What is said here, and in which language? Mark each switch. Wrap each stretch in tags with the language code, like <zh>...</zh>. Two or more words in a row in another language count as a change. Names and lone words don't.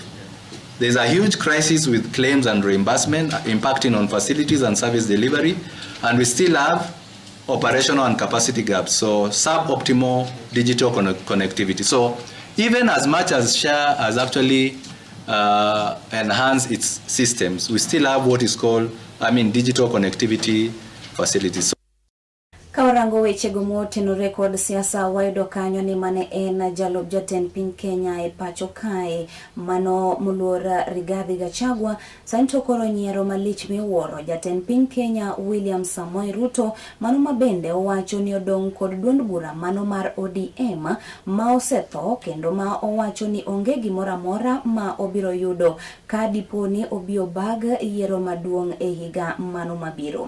<en>There's a huge crisis with claims and reimbursement impacting on facilities and service delivery, and we still have operational and capacity gaps, so suboptimal digital connectivity. So even as much as SHA has actually enhanced its systems, we still have what is called, digital connectivity facilities.</en> <luo>Kawarango weche gomo tenore kod siasa wayudo kanyo ni mane en jalop jatend piny Kenya e pacho kae mano muluor Rigathi Gachagua santo koro nyiero malich miwuoro jatend piny Kenya William Samoei Ruto mano mabende owacho ni odong' kod duond bura mano mar ODM ma osetho kendo ma owacho ni onge gimoro amora ma obiro yudo ka diponi obio bag yiero maduong' e higa mano mabiro.</luo>